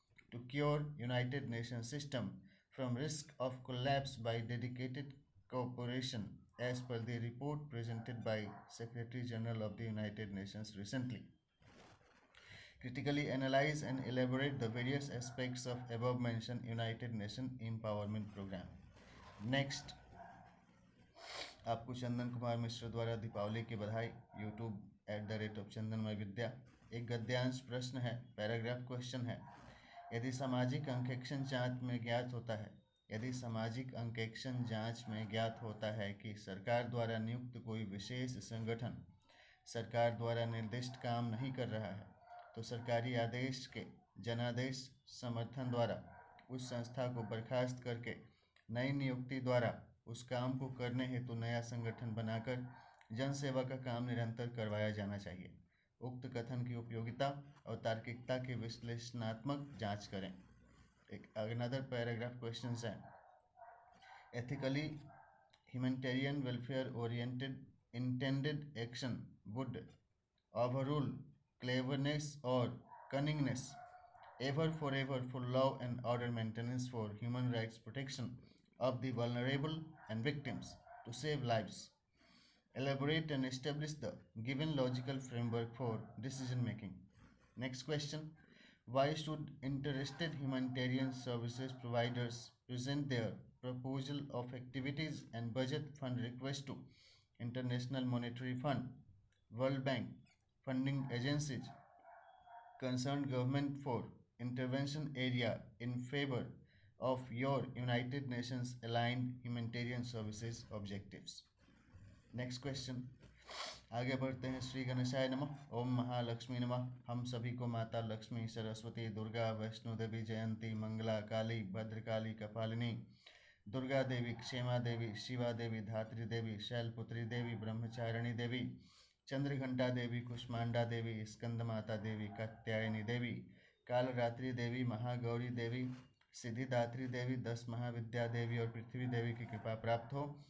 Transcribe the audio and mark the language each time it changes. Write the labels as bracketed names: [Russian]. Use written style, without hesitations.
[English] to cure United Nations system from risk of collapse by dedicated cooperation as per the report presented by Secretary General of the United Nations recently. Critically analyze and elaborate the various aspects of above mentioned United Nations Empowerment Program. [Hindi] Next, आपको चंदन कुमार मिश्र द्वारा दीपावली की बधाई। YouTube @चंदनमय विद्या। एक गद्यांश प्रश्न है, paragraph question है। यदि सामाजिक अंकेक्षण जांच में ज्ञात होता है, यदि सामाजिक अंकेक्षण जांच में ज्ञात होता है कि सरकार द्वारा नियुक्त कोई विशेष संगठन सरकार द्वारा निर्दिष्ट काम नहीं कर रहा है तो सरकारी आदेश के जनादेश समर्थन द्वारा उस संस्था को बर्खास्त करके नई नियुक्ति द्वारा उस काम को करने हेतु नया संगठन बनाकर जनसेवा का काम निरंतर करवाया जाना चाहिए। उक्त कथन की उपयोगिता और तार्किकता की विश्लेषणात्मक जांच करें। [English] एक another paragraph questions है, ethically humanitarian welfare oriented intended action would overrule cleverness or cunningness, ever forever for law and order maintenance, for human rights protection of the vulnerable and victims, to save lives. Elaborate and establish the given logical framework for decision making. Next question, why should interested humanitarian services providers present their proposal of activities and budget fund request to International Monetary Fund, World Bank, funding agencies, concerned government for intervention area in favor of your United Nations aligned humanitarian services objectives? [Hindi] Next question, आगे बढ़ते हैं। श्री गणेशाय नमः। ओम महालक्ष्मी नमः। हम सभी को माता लक्ष्मी, सरस्वती, दुर्गा, वैष्णो देवी, जयंती, मंगला, काली, भद्रकाली, कपालिनी, दुर्गा देवी, क्षेमा देवी, शिवा देवी, धात्री देवी, शैलपुत्री देवी, ब्रह्मचारिणी देवी, चंद्रघंटा देवी, कुष्मांडा देवी, स्कंद माता देवी, कात्यायनी देवी, कालरात्रि देवी, महागौरी देवी, सिद्धिदात्री देवी, 10 महाविद्या देवी और पृथ्वी देवी की कृपा प्राप्त हो।